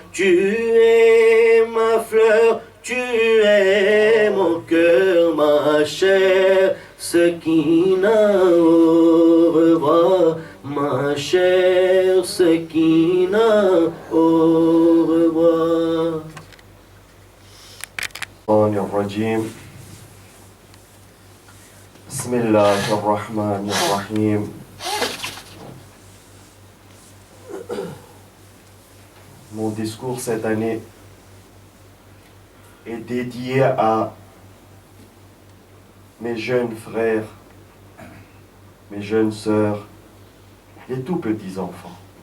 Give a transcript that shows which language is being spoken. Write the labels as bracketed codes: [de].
[fr] Tu es ma fleur, tu es mon cœur, ma chère Sakina, au revoir. Ma chère Sakina, au revoir. [ar] الرجيم بسم الله الرحمن الرحيم. [fr] Mon discours cette année est dédié à mes jeunes frères, mes jeunes sœurs, les tout petits enfants.